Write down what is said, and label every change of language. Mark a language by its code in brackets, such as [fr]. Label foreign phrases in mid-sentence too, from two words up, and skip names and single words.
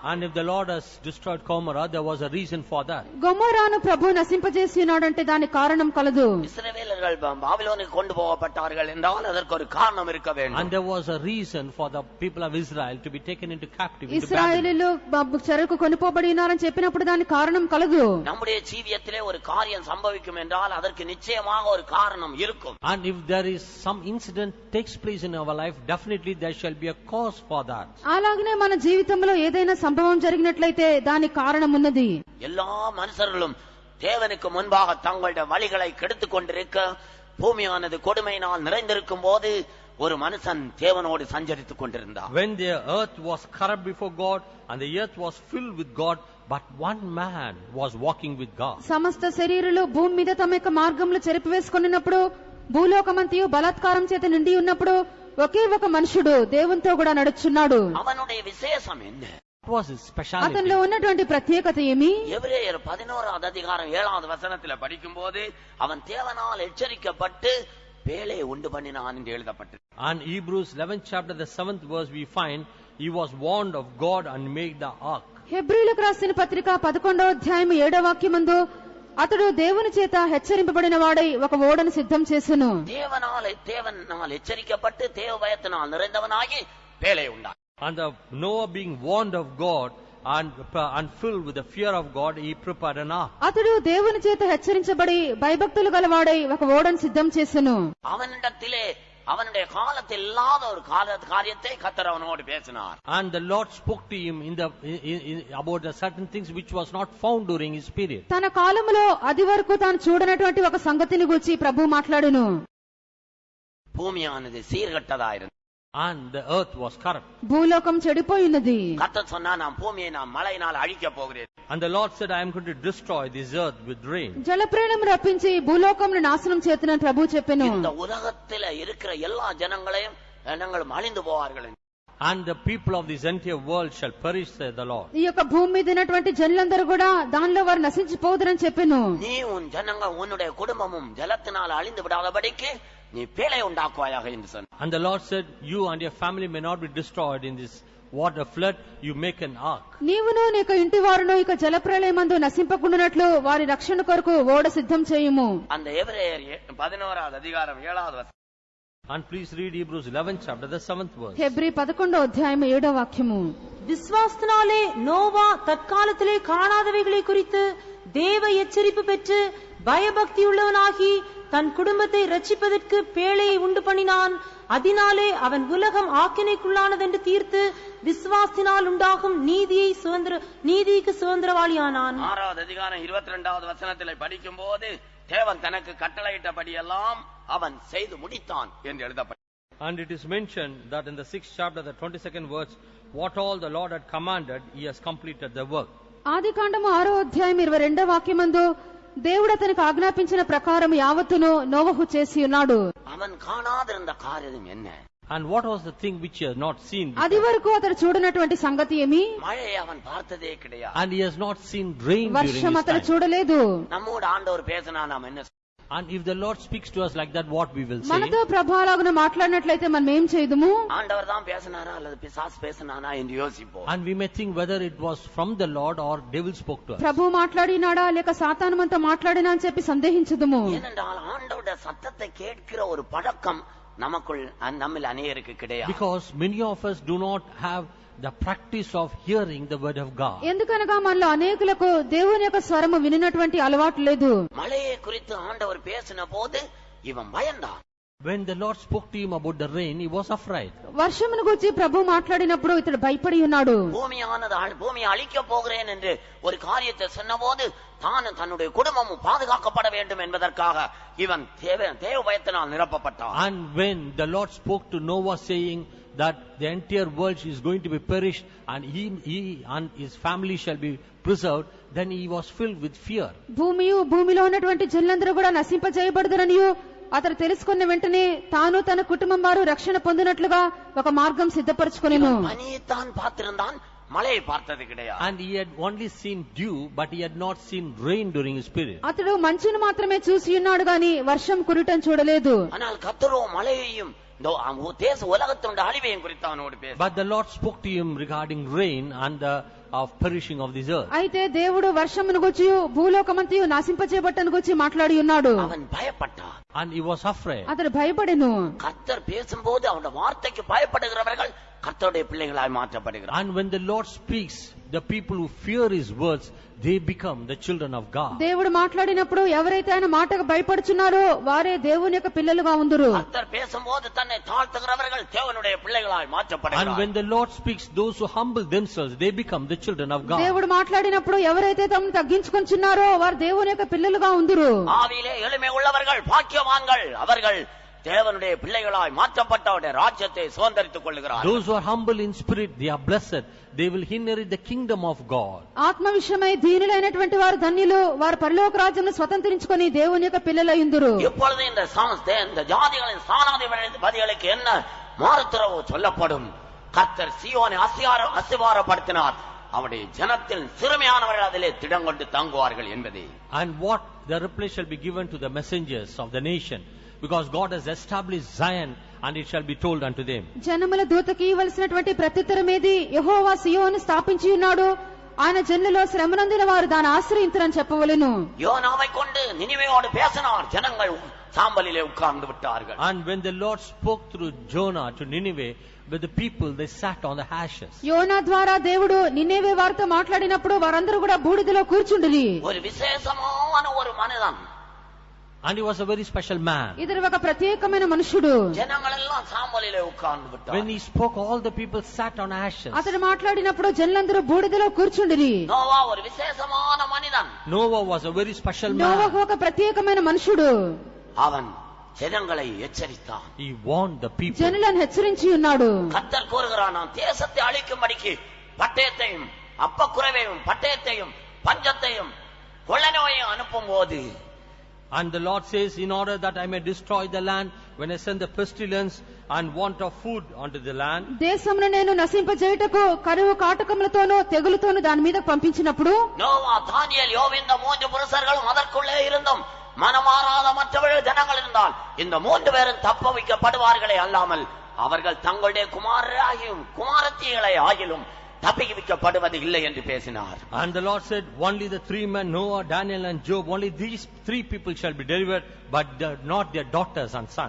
[en] And if the Lord has destroyed Gomorrah, there was a reason for that. [te] గొమొరాను ప్రభు నశింపజేసి ఉన్నాడంటే దానికి కారణం కలదు. ఇశ్రాయేలీయులు బాబిలోనుకు [ta] கொண்டு போகப்பட்டார்கள் என்றால் அதற்கு ஒரு காரணம் இருக்க வேண்டும். [en] And there was a reason for the people of Israel to be taken into captivity. [te] ఇశ్రాయేలీయులు చెరకు కొనుపోబడి ఉన్నారని చెప్పినప్పుడు దానికి కారణం కలదు. [ta] நம்முடைய ஜீவியத்திலே ஒரு காரியம் சம்பவிக்கும் என்றால் அதற்கு நிச்சயமாக ஒரு காரணம் இருக்கும். [en] And if there is some incident takes place in our life, definitely there shall be a cause for that. [te] అలాగనే మన జీవితంలో ఏదైనా సంభవం జరిగినట్లయితే దానికి కారణం ఉన్నది. [ta] எல்லா மனுஷர்களும் தேவனுக்கு முன்பாக தங்களுடைய வழிகளை கெடுத்துக் கொண்டிருக்க, பூமியானது கொடுமையினால் நிறைந்திருக்கும் போது ஒரு மனுஷன் தேவனோடு சஞ்சரித்துக் கொண்டிருந்தார். [en] When the earth was corrupt before God and the earth was filled with God, but one man was walking with God. [te] సమస్త శరీరులు భూమి మీద తమ యొక్క మార్గంలో చెరిపివేసుకున్నప్పుడు, భూలోకమంతయు బలాత్కారం చేత నిండి ఉన్నప్పుడు ఒకే ఒక మనుషుడు దేవునితో కూడా నడుచున్నాడు. [ta] அவனுடைய விசேஷம் என்ன? [en] What was his specialty? [te] అతనిలో ఉన్నటువంటి ప్రత్యేకత ఏమి? [ta] எபிரேயர் 11வது அதிகாரம் 7வது வசனத்துல படிக்கும்போது அவன் தேவனால் எச்சரிக்கப்பட்டு பேழை உண்டு பண்ணினான் என்று எழுதப்பட்டது. [en] And Hebrews 11th chapter the 7th verse we find he was warned of God and made the ark. [te] హెబ్రీయులకు రాసిన పత్రిక 11వ అధ్యాయం 7వ వాక్యమందు అతడు దేవుని చేత హెచ్చరింపబడిన వాడై ఒక ఓడను సిద్ధం చేసెను. [ta] தேவனால் எச்சரிக்கப்பட்டு தேவ பயத்தினால் நிறைந்தவனாகி பேழை உண்டான். [en] And Noah being warned of God and filled with the fear of God, he prepared an ark. [te] అతడు దేవుని చేత హెచ్చరించబడి భయభక్తులు గలవాడై ఒక ఓడను సిద్ధం చేసెను. [ta] அவனிடத்திலே அவனுடைய காலத்தில் இல்லாத ஒரு காரியத்தை கர்த்தர் அவனோடு பேசினார். [en] And the Lord spoke to him about the certain things which was not found during his period. [te] తన కాలములో అది వరకు తాను చూడనటువంటి ఒక సంగతిని గురించి ప్రభువు మాట్లాడెను. [ta] பூமியானது சீர்கட்டதாயிருந்தது. [en] And the earth was corrupt. [te] భూలోకం చెడిపోయినది. [ta] கர்த்தர் சொன்னார், நான் பூமியை நான் மழையினால் அழிக்க போகிறேன். [en] And the Lord said, I am going to destroy this earth with rain. [te] జలప్రళయం రప్పించి భూలోకంను నాశనం చేతునని ప్రభువు చెప్పెను. [ta] இந்த உலகத்திலே இருக்கிற எல்லா ஜனங்களையும் அழிந்து போவார்கள். [en] And the people of this entire world shall perish, said the Lord. [te] ఈ యొక్క భూమి మీద ఉన్నటువంటి జనులందరూ కూడా దానిలో వారు నశించిపోదురని చెప్పెను. [ta] நீ உன் ஜனங்கள் உன்னுடைய குடும்பமும் ஜலத்தினால் அழிந்து விடாதபடிக்கு நீ பேழை உண்டாக்குவாயாக என்று சொன்னார். [en] And the Lord said, you and your family may not be destroyed in this water flood, you make an ark. [te] నీవును నీ ఇంటి వారును ఇక జలప్రళయమందు నశింపకుండునట్లు వారి రక్షణ కొరకు ఓడ సిద్ధం చేయుము. [ta] அந்த எபிரேயர் 11வது அதிகாரம் 7வது வசனம். [en] And please read Hebrews 11th chapter the 7th verse. [te] హెబ్రీ 11వ అధ్యాయం 7వ వాక్యము. [ta] விசுவாசத்தினாலே நோவா தற்காலத்திலே காணாதவைகளை குறித்து தேவ எச்சரிப்பு பெற்று பயபக்தி உள்ளவனாகி தன் குடும்பத்தை ரட்சிப்பதற்கு பேழையை உண்டு பண்ணினான். அதனாலே அவன் உலகம் ஆக்கினைக்குள்ளானதென்று தீர்த்து விசுவாசத்தினால் உண்டாகும் நீதிக்கு சுதந்திரவாளியானான். 6வது அதிகாரம் 22வது வசனத்திலே படிக்கும் போது தேவன் தனக்கு கட்டளையிட்டபடியெல்லாம் அவன் செய்து முடித்தான் என்று எழுதப்பட்டது. [en] And it is mentioned that in the 6th chapter the 22nd verse, what all the Lord had commanded, he has completed the work. [te] ఆదికాండము 6వ అధ్యాయం 22వ వాక్యమందు దేవుడు అతనికి ఆజ్ఞాపించిన ప్రకారం యావత్తును నోవహు చేసి ఉన్నాడు. [ta] அவன் காணாதிருந்த காரியம் என்ன? [en] And what was the thing which he has not seen before? [te] అది వరకు అతడు చూడనటువంటి సంగతి ఏమి? [ta] மழையை அவன் பார்த்ததே கிடையாது. [en] And he has not seen rain during his [te] వర్షం అతడు [en] time. [te] చూడలేదు. [ta] நம்மோடு ஆண்டவர் பேசினா நாம் என்ன? [en] And if the Lord speaks to us like that, what we will say? [te] మనతో ప్రభాలాగున మాట్లాడినట్లయితే మనం ఏం చేయదుము? [ta] ஆண்டவர் தான் பேசினாரா அல்லது பிசாசு பேசினானா என்று யோசிப்போம். [en] And we may think whether it was from the Lord or devil spoke to us. [te] ప్రభు మాట్లాడినాడా లేక సాతాను మనతో మాట్లాడినా అని చెప్పి సందేహించదుము. [ta] ஏனென்றால் ஆண்டவருடைய சத்தத்தை கேட்கிற ஒரு பழக்கம் நமக்குள் நம்மில் அநேகருக்கு கிடையாது. [en] Because many of us do not have the practice of hearing the word of God. [te] ఎందుకనగా మనలో అనేకులకు దేవుని యొక్క స్వరము వినినటువంటి అలవాటు లేదు. [ta] மழையை குறித்து ஆண்டவர் பேசின போது இவன் பயந்தான். [en] When the Lord spoke to him about the rain, he was afraid. [te] వర్షమును గురించి ప్రభు మాట్లాడినప్పుడు ఇతడు భయపడి ఉన్నాడు. [ta] பூமியை அழிக்க போகிறேன் என்று ஒரு காரியத்தை சொன்னபோது தானும் தன்னுடைய குடும்பமும் பாதுகாக்கப்பட வேண்டும் என்பதற்காக இவன் தேவ பயத்தினால் நிரப்பப்பட்டான். [en] And when the Lord spoke to Noah saying that the entire world is going to be perished and he and his family shall be preserved, then he was filled with fear. [te] భూమిలో ఉన్నటువంటి జనులందరూ కూడా నశింపజేయబడదురనియు అతడు తెలుసుకున్న వెంటనే తాను తన కుటుంబం వారు రక్షణ పొందినట్లుగా ఒక మార్గం సిద్ధపరచుకొనెను. [ta] பனியைத்தான் பார்த்திருந்தான், மழையை பார்த்தது கிடையாது. [en] And he had only seen dew, but he had not seen rain during his period. [te] అతడు మంచును మాత్రమే చూసి ఉన్నాడు గాని వర్షం కురటం చూడలేదు. [ta] ஆனால் கர்த்தரோ மழையையும் தேச உலகத்தினுடைய அழிவையும் குறித்து அவனோடு பேச. [en] But the Lord spoke to him regarding rain and of perishing of this earth. [te] అయితే దేవుడు వర్షమును గురించి భూలోకమంతయు నాశింపచేయబట్టను గురించి మాట్లాడి ఉన్నాడు. [ta] அவன் பயப்பட்டான். [en] And he was afraid. [te] అతడు భయపడెను. [ta] கர்த்தர் பேசும்போது அவனுடைய வார்த்தைக்கு பயப்படுகிறவர்கள் கர்த்தருடைய பிள்ளைகளாய் மாற்றப்படுகிறார். [en] And when the Lord speaks, the people who fear His words, they become the children of God. [te] దేవుడు మాట్లాడినప్పుడు ఎవరైతే ఆయన మాటకు భయపడుచున్నారో వారే దేవుని యొక్క పిల్లలుగా ఉందురు. [ta] கர்த்தர் பேசும்போது தன்னை தாழ்த்துகிறவர்கள் தேவனுடைய பிள்ளைகளாய் மாற்றப்படுகிறார்கள். [en] And when the Lord speaks, those who humble themselves, they become the children of God. [te] దేవుడు మాట్లాడినప్పుడు ఎవరైతే తమను తగ్గించుకొంచున్నారో వారు దేవుని యొక్క పిల్లలుగా ఉందురు. [ta] ஆவியிலே எளிமை உள்ளவர்கள் பாக்கியவான்கள், அவர்கள் தேவனுடைய பிள்ளைகளாய் மாற்றப்பட்டவருடைய ராஜ்யத்தை சுதந்தரித்துக் கொள்கிறார்கள். [en] Those who are humble in spirit, they are blessed. They will inherit the kingdom of God. [te] ఆత్మ విషయమై దీనులైనటువంటి వారు ధన్యులు, వారు పరలోక రాజ్యాన్ని స్వతంత్రించుకొని దేవుని యొక్క పిల్లలయ్యుందురు. [ta] இப்பொழுது இந்த ஜாதிகளின் ஸ்தானாதிபதிகளுக்கு என்ன மாறுதரவு சொல்லப்படும்? கர்த்தர் சீயோனை அஸ்திவாரப்படுத்தினார், அவருடைய ஜனத்தில் சிறுமையானவர்கள் அதிலே திடங்கொண்டு தங்குவார்கள் என்பதே. [en] And what the reply shall be given to the messengers of the nation, because God has established Zion, and it shall be told unto them. [te] జనముల దూతకి ఇవ్వాల్సినటువంటి ప్రత్యుత్తరం ఏది? యెహోవా సియోను స్థాపించి ఉన్నాడు, ఆయన జనులలో శ్రమనందిన వారు దాన్ని ఆశ్రయించరని చెప్పవలెను. [ta] யோனாவை கொண்டு நினிவேயோடு பேசினார், ஜனங்கள் சாம்பலிலே உட்கார்ந்து விட்டார்கள். [en] And when the Lord spoke through Jonah to Nineveh, with the people, they sat on the ashes. [te] యోనా ద్వారా దేవుడు నినెవే వారితో మాట్లాడినప్పుడు వారందరూ కూడా బూడిదలో కూర్చుండిరి. [ta] ஒரு விசேஷமான ஒரு மனிதன், [en] And he was a very special man. [te] ఇతడు ఒక ప్రత్యేకమైన మనుషుడు. [ta] జనங்களெல்லாம் சாம்பலிலே உட்கார்ந்து விட்டார்கள். [en] When he spoke, all the people sat on ashes. [te] అతడు మాట్లాడినప్పుడు జనులందరూ బూడిదలో కూర్చుండిరి. [ta] நோவா ஒரு விசேஷமான மனிதன். [en] Noah was a very special నోవహు man. [te] ఒక ప్రత్యేకమైన మనుషుడు. [ta] அவன் ஜனங்களை எச்சரித்தான். [en] He warned the people. [te] జనులను హెచ్చరించి ఉన్నాడు. [ta] கர்த்தர் கூறுகிறான், நான் தேசத்தை அழிக்கும்படிக்கு பட்டயத்தையும் அப்பக்குறைவையும் பட்டயத்தையும் பஞ்சத்தையும் கொள்ளை நோயையும் அனுப்பும் போது, [en] And the Lord says, in order that I may destroy the land, when I send the pestilence and want of food onto the land, [te] దేశమును నేను నశింపజేయుటకు కరువు కాటకములతోనూ తెగులుతోనూ దాని మీద పంపించినప్పుడు, [ta] நோவா, தானியேல், யோபு இந்த 3 புருஷர்களும் அதற்குள்ளே இருந்தும் மனமாறாத மற்றவர்கள் ஜனங்கள் இருந்தால் இந்த 3 பேரும் தப்ப வைக்கப்படுவார்களே அல்லாமல் அவர்கள் தங்களுடைய குமாரராகியும் குமாரத்திகளை ஆகிலும் தப்பிக்கப்படுவது இல்லை என்று பேசினார். [en] And the Lord said, only the 3 men, Noah, Daniel and Job, only these 3 people shall be delivered, but not their daughters and sons.